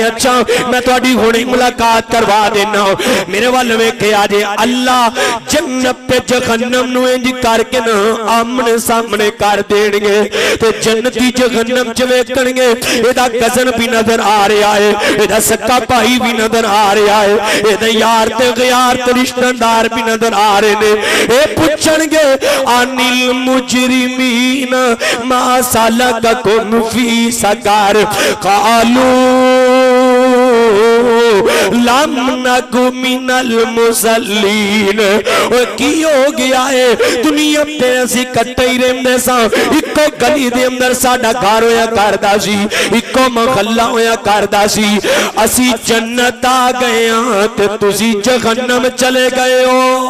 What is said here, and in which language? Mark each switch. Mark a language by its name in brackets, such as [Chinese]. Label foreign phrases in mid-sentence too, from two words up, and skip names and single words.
[Punjabi] اچھا میں تہاڈی ہنے ملاقات کروا دینا میرے ول ویکھے اجے اللہ جنت تے جہنم نوں انج کر کے نا آمنے سامنے کر دینگے تے جنتی جہنم چ ویکھنگے ایدا کسن بھی نظر آ رہا ہے ایدا سکا بھائی بھی نظر آ رہا ہے ایدا یار تے غیار تے رشتہ دار بھی نظر آ رہے نے اے پچھنگے [Arabic] عن المجرمين ما سلككم في سقر قالوا لم نك من المصلين [Punjabi] او کی ہو گیا ہے دنیا تے اسی کٹھے ہی رہندے سا اکو گلی دے اندر ساڈا گھر ہویا کردا سی اکو محلہ ہویا کردا سی اسی جنت آ گئے ہاں تے تسی جہنم چلے گئے ہو